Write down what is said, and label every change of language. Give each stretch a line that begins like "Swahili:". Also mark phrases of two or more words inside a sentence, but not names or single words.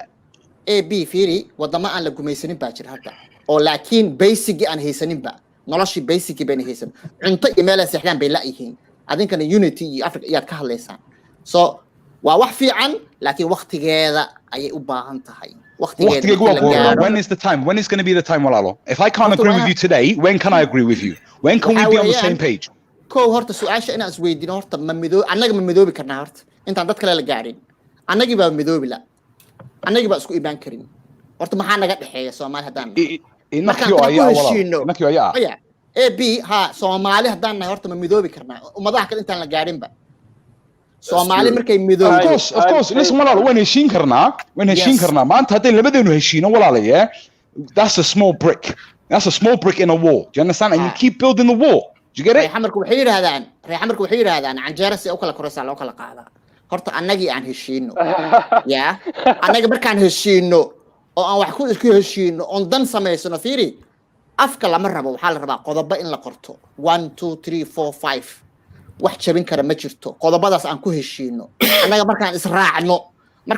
Somali: AB fiiri wadama aan la gumaysanin baa jira hadda oo laakiin basic aan haysanin ba noloshii basic baan haysan cunto iyo meel ay seexdaan bay la yihiin adinkana unity iyo Africa iyaad ka hadlaysaan so waa wax fiican laakiin waqtigeeda ayay u baahan tahay
English: when is the time? When is going to be the time, Walalo? If I can't agree with you today, when can I agree with you? When can we be on the same page?
Somali: Ko horta su'aasha inaan isweydiino horta annaga ma midoobi karnaa horta intaan dad kale la gaarin annagi baa midoobi la annagi baa isku iibaan karin horta maxaa naga dhaxeeya Soomaali hadaan AB ha Soomaali hadaan nahay horta ma midoobi karnaa ummadaha kale intaan la gaarin ba Somali markay midoobo
English: of course listen
Somali: walaal waan heshiin karnaa maanta haday labadeenu heshiino walaalaye
English: that's a small brick in a wall do you understand and you keep building the wall do you get it
Somali: xamarku waxay yiraahdaan canjeera si oo kala koraysa loo kala qaada horta annagi aan heshiino annaga markaan heshiino oo aan wax ku isku heshiino on dan sameysano fiiri afka lama rabo waxa la rabaa qodobo in la qorto 1 2 3 4 5 wax jabin kara ma jirto qodobadaas aan ku heshiino annaga markaan israacno marka